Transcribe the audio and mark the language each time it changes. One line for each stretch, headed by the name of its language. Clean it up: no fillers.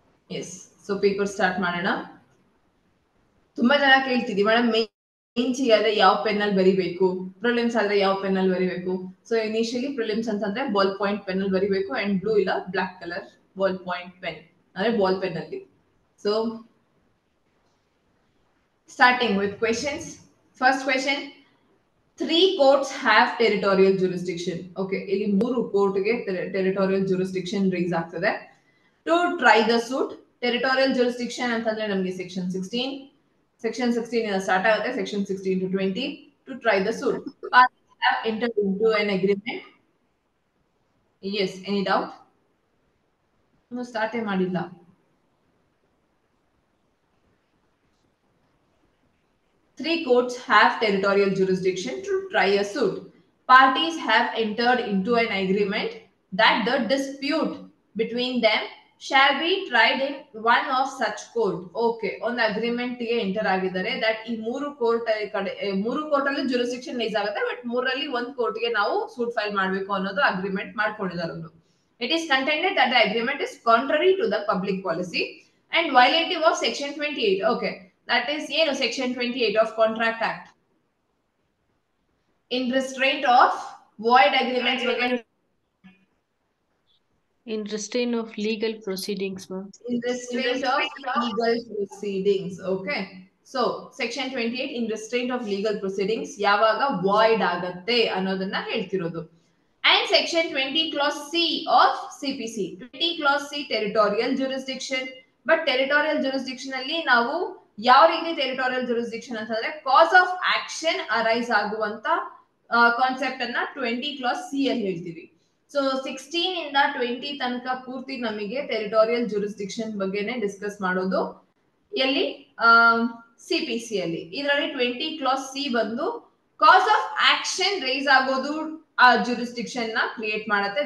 Kannada: S, so paper start ಮಾಡೋಣ. ತುಂಬಾ ಜನ ಕೇಳ್ತಿದ್ವಿ ಮೇಡಮ್ ಮೇನ್ಸಿಗೆ ಆದ್ರೆ ಯಾವ ಪೆನ್ ಅಲ್ಲಿ ಬರಿಬೇಕು, ಪ್ರಿಲಿಮ್ಸ್ ಆದ್ರೆ ಯಾವ ಪೆನ್ ಅಲ್ಲಿ ಬರಿಬೇಕು. ಸೊ ಇನಿಷಿಯಲಿ ಪ್ರಿಲಿಮ್ಸ್ ಅಂತಂದ್ರೆ ಬಾಲ್ ಪಾಯಿಂಟ್ ಪೆನ್ ಅಲ್ಲಿ ಬರಿಬೇಕು, ಅಂಡ್ ಬ್ಲೂ ಇಲ್ಲ black colour ball point pen ಅಂದ್ರೆ ಬಾಲ್ ಪೆನ್ ಅಲ್ಲಿ.
English: So starting with questions. First question, 3 courts have territorial jurisdiction.
Kannada: Okay, ಇಲ್ಲಿ 3 ಕೋರ್ಟ್ ಗೆ
English: territorial jurisdiction raise
Kannada: ಆಗ್ತದೆ.
English: To try the suit, territorial jurisdiction
Kannada: ಅಂತಂದ್ರೆ ನಮಗೆ section 16 ಇಂದ start ಆಗುತ್ತೆ,
English: section 16 to 20. To try the suit, parties have entered into an agreement. Yes, any doubt? No,
Kannada: start ಮಾಡಿಲ್ಲ.
English: Three courts have territorial jurisdiction to try a suit. Parties have entered into an agreement that the dispute between them shall be tried in one of such court. Okay, on agreement
Kannada: ಗೆ enter ಆಗಿದ್ದಾರೆ that ಈ 3 court ಕಡೆ 3 court ಅಲ್ಲಿ jurisdiction rice ಆಗುತ್ತೆ, but 3ರಲ್ಲಿ ಒಂದು court ಗೆ ನಾವು suit file ಮಾಡಬೇಕು ಅನ್ನೋದು ಅಗ್ರಿಮೆಂಟ್ ಮಾಡ್ಕೊಂಡಿದ್ದಾರೆ ಅವರು.
English: It is contended that the agreement is contrary to the public policy and violative of section 28. Okay, that is section 28 of Contract Act. In restraint of void agreements. In restraint of legal proceedings, ma'am. In restraint of legal proceedings. Okay. So section 28 in restraint of legal proceedings
Kannada: ಯಾವಾಗ void ಆಗತ್ತೆ ಅನ್ನೋದನ್ನ ಹೇಳ್ತಿರೋದು.
English: And section 20 clause C of CPC. 20 clause C territorial jurisdiction.
Kannada: But territorial jurisdiction ಅಲ್ಲಿ ನಾವು ಯಾವ ರೀತಿ territorial jurisdiction ಅಂತಂದ್ರೆ
English: cause of action arise
Kannada: ಆಗುವಂತ ಕಾನ್ಸೆಪ್ಟ್ ಅನ್ನ 20 clause C ಅಲ್ಲಿ ಹೇಳ್ತೀವಿ. ಸೊ 16 ಇಂದ 20 ತನಕ ಪೂರ್ತಿ ನಮಗೆ ಟೆರಿಟೋರಿಯಲ್ ಜುರಿಸ್ಡಿಕ್ಷನ್ ಬಗ್ಗೆನೇ ಡಿಸ್ಕಸ್ ಮಾಡೋದು ಎಲ್ಲಿ CPC ಅಲ್ಲಿ. ಇದರಲ್ಲಿ 20 ಕ್ಲಾಸ್ ಸಿ ಬಂದು ಕಾಸ್ ಆಫ್ ಆಕ್ಷನ್ ರೈಸ್ ಆಗೋದು ಆ ಜುರಿಸ್ಡಿಕ್ಷನ್ ನ ಕ್ರಿಯೇಟ್ ಮಾಡುತ್ತೆ.